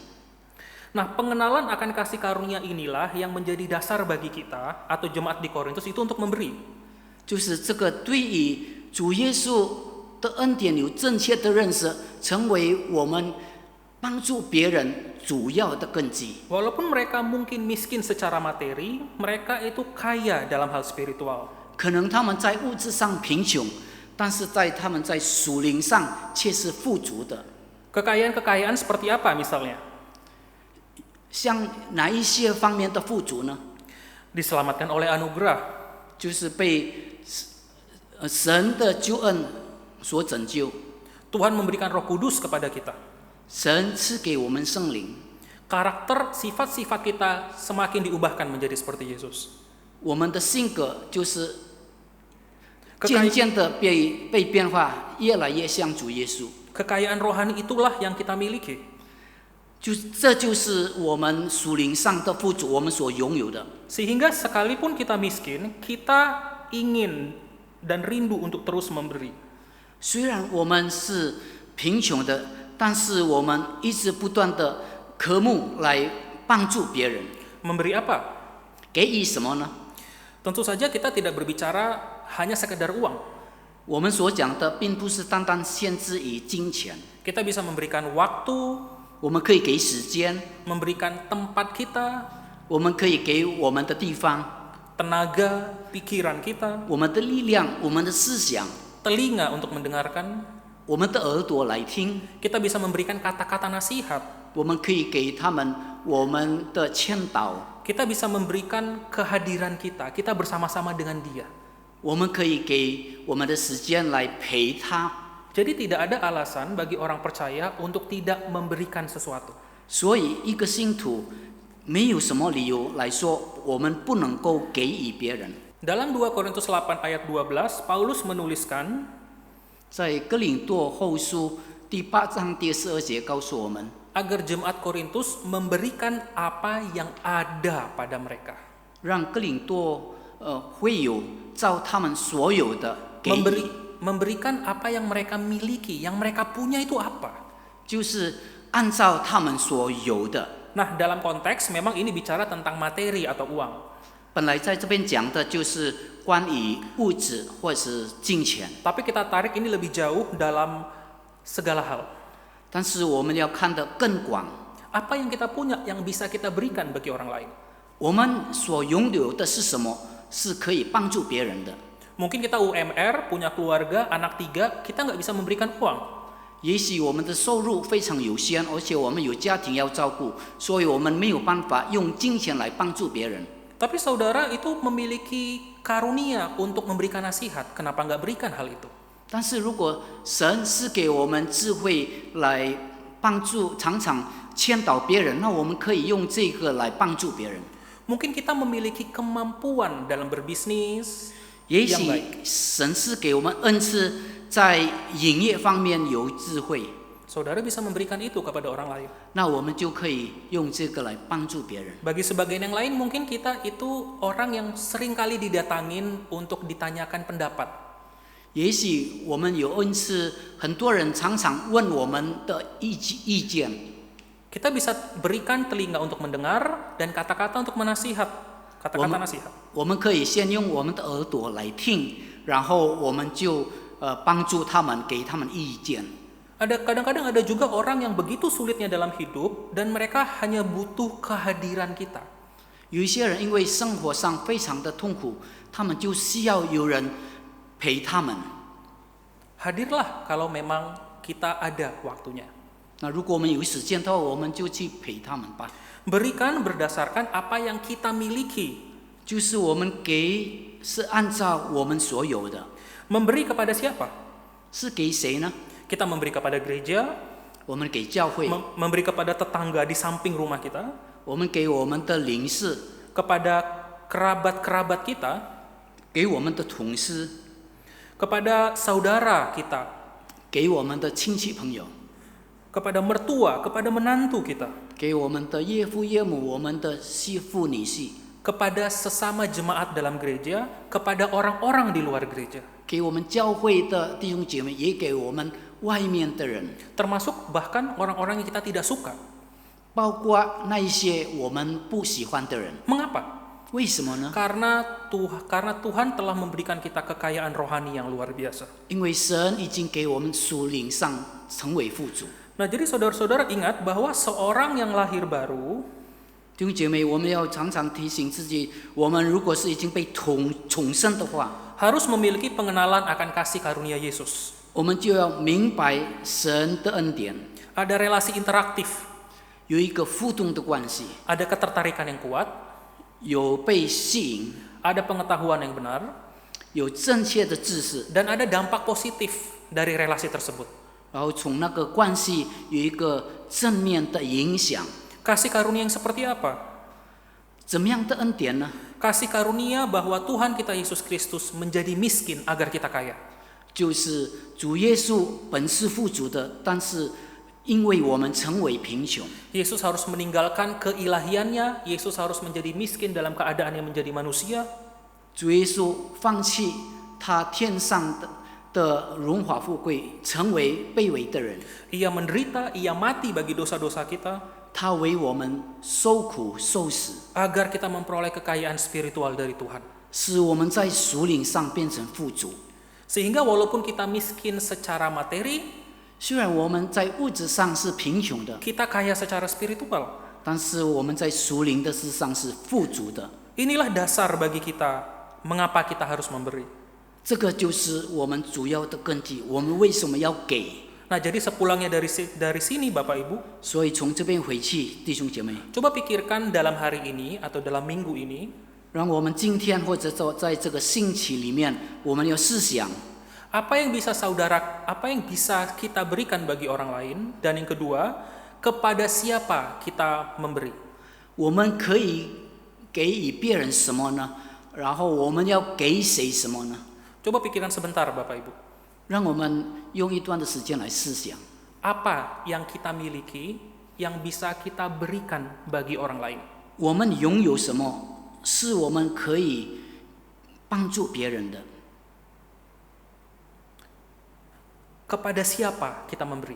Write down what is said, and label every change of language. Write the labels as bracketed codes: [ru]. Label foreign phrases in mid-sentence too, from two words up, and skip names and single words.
[id] Nah, pengenalan akan kasih karunia inilah yang menjadi dasar bagi kita atau jemaat di Korintus itu untuk memberi. [zh] 就是这个对于主耶稣的恩典有正确的认识，成为我们帮助别人主要的根基。 [id] Walaupun mereka mungkin miskin secara materi, mereka itu kaya dalam hal spiritual. [zh] 可能他们在物质上贫穷，但是他们在属灵上却是富足的。 [id] Kekayaan-kekayaan seperti apa misalnya? [zh] 像哪一些方面的富足呢？ [id] Diselamatkan oleh anugerah, [zh] 就是被神的救恩所拯救。 [id] Tuhan memberikan Roh Kudus kepada kita. [zh] 神赐给我们圣灵， [id] Karakter, sifat-sifat kita semakin diubahkan menjadi seperti Yesus. [zh] 我们的性格就是渐渐的被变化，越来越像主耶稣。 [id] Kekayaan rohani itulah yang kita miliki. [zh] 这就是我们属灵上的富足，我们所拥有的。 [id] Sehingga sekalipun kita miskin, kita ingin dan rindu untuk terus memberi. [zh] 虽然我们是贫穷的，但是我们一直不断的渴慕来帮助别人。 [id] Memberi apa? [zh] 给予什么呢？ [id] Tentu saja kita tidak berbicara hanya sekedar uang. [zh] 我们所讲的并不是单单限制于金钱， [id] Kita bisa memberikan waktu, [zh] 我们可以给时间， [id] memberikan tempat kita, [zh] 我们可以给我们的地方， [id] tenaga, pikiran kita, [zh] 我们的力量，我们的思想， [id] telinga untuk mendengarkan. [zh] 我们的耳朵来听， [id] Kita bisa memberikan kata-kata nasihat. [zh] 我们可以给他们我们的劝导， [id] Kita bisa memberikan kehadiran kita bersama-sama dengan dia. [zh] 我们可以给我们的时间来陪他。 [id] Jadi tidak ada alasan bagi orang percaya untuk tidak memberikan sesuatu. [zh] 所以一个信徒没有什么理由来说我们不能够给予别人。 [id] Dalam 2 Korintus 8 ayat 12, Paulus menuliskan, [zh] 在哥林多后书第8章第12节告诉我们， [id] agar jemaat Korintus memberikan apa yang ada pada mereka. [zh] 让哥林多会友照他们所有的给予， [id] Memberikan apa yang mereka miliki, yang mereka punya itu apa? [zh] 就是按照他们所有的。 [id] Nah, dalam konteks memang ini bicara tentang materi atau uang. [zh] 本来在这边讲的就是关于物质或是金钱， [id] Tapi kita tarik ini lebih jauh dalam segala hal. [zh] 但是我们要看得更广。 [id] Apa yang kita punya yang bisa kita berikan bagi orang lain? [zh] 我们所拥有的是什么？是可以帮助别人的。 [id] Mungkin kita UMR, punya keluarga, anak 3, kita nggak bisa memberikan uang. [zh] 也许我们的收入非常有限，而且我们有家庭要照顾，所以我们没有办法用金钱来帮助别人。 [id] Tapi saudara itu memiliki karunia untuk memberikan nasihat. Kenapa nggak berikan hal itu? [zh] 但是如果神是给我们智慧来帮助，常常劝导别人，那我们可以用这个来帮助别人。 [id] Mungkin kita memiliki kemampuan dalam berbisnis [zh] 也 [id] yang [zh] 许 [id] baik. [zh] 神是给我们恩赐，在营业方面有智慧， [id] Saudara bisa memberikan itu kepada orang lain. [zh] 那我们就可以用这个来帮助别人。 [id] Bagi sebagian yang lain mungkin kita itu orang yang sering kali didatangin untuk ditanyakan pendapat. [zh] 也许我们有恩赐，很多人常常问我们的意见。 [id] Kita bisa berikan telinga untuk mendengar dan kata-kata untuk menasihat. Kata-kata nasihat. [zh] 我们可以先用我们的耳朵来听，然后我们就帮助他们，给他们意见。 [id] Kadang-kadang ada juga orang yang begitu sulitnya dalam hidup dan mereka hanya butuh kehadiran kita. [zh] 有一些人因为生活上非常的痛苦，他们就需要有人陪他们。 [id] Hadirlah kalau memang kita ada waktunya. [zh] 那如果我们有时间的话，我们就去陪他们吧。 [id] Berikan berdasarkan apa yang kita miliki. [zh] 就是我们给是按照我们所有的， [id] Memberi kepada siapa? [zh] 是给谁呢？ [id] Kita memberi kepada gereja, [zh] 我们给教会， [id] memberi kepada tetangga di samping rumah kita, [zh] 我们给我们的邻事， [id] kepada kerabat-kerabat kita, [zh] 给我们的同事， [id] kepada saudara kita, [zh] 给我们的亲戚朋友， [id] kepada mertua, kepada menantu kita, [zh] 给我们的岳父岳母，我们的媳妇女婿， [id] kepada sesama jemaat dalam gereja, kepada orang-orang di luar gereja, [zh] 给我们教会的弟兄姐妹，也给我们外面的人， [id] termasuk bahkan orang-orang yang kita tidak suka. [zh] 包括那一些我们不喜欢的人。 [id] Mengapa? [zh] 为什么呢？ [id] Karena Tuhan telah memberikan kita kekayaan rohani yang luar biasa. [zh] 因为神已经给我们属灵上成为富足。 [id] Nah, jadi saudara-saudara ingat bahwa seorang yang lahir baru [zh] 弟兄姐妹，我们要常常提醒自己，我们如果是已经被重生的话， [id] harus memiliki pengenalan akan kasih karunia Yesus. [zh] 我们就要明白神的恩典， [id] Ada relasi interaktif, [zh] 有一个互动的关系， [id] ada ketertarikan yang kuat, [zh] 有被吸引， [id] ada pengetahuan yang benar, [zh] 有正确的知识， [id] dan ada dampak positif dari relasi tersebut. [zh] 然后从那个关系有一个正面的影响。 [id] Kasih karunia yang seperti apa? [zh] 怎么样的恩典呢？ [id] Kasih karunia bahwa Tuhan kita Yesus Kristus menjadi miskin agar kita kaya. [zh] 就是主耶稣本是富足的，但是因为我们成为贫穷， [id] Yesus harus meninggalkan keilahiannya, Yesus harus menjadi miskin dalam keadaan yang menjadi manusia. [zh] 主耶稣放弃他天上的荣华富贵，成为卑微的人。 [id] Ia menderita, ia mati bagi dosa-dosa kita, [zh] 他为我们受苦受死， [id] agar kita memperoleh kekayaan spiritual dari Tuhan. [zh] 使我们在属灵上变成富足。 [id] Sehingga walaupun kita miskin secara materi, [zh] 虽然我们在物质上是贫穷的， [id] kita kaya secara spiritual. [zh] 但是我们在属灵的事上是富足的。 [id] Inilah dasar bagi kita mengapa kita harus memberi. [zh] 这个就是我们主要的根基。我们为什么要给？ [id] Nah, jadi sepulangnya dari sini Bapak Ibu, [zh] 所以从这边回去，弟兄姐妹， [id] coba pikirkan dalam hari ini atau dalam minggu ini, [zh] 让我们今天或者在这个星期里面，我们要思想， [id] apa yang bisa kita berikan bagi orang lain, dan yang kedua, kepada siapa kita memberi. [zh] 我们可以给予别人什么呢？然后我们要给谁什么呢？ [id] Coba pikirkan sebentar Bapak Ibu. [zh] 让我们用一段的时间来思想， [id] Apa yang kita miliki yang bisa kita berikan bagi orang lain? [zh] 我们拥有什么是我们可以帮助别人的？ [id] Kepada siapa kita memberi?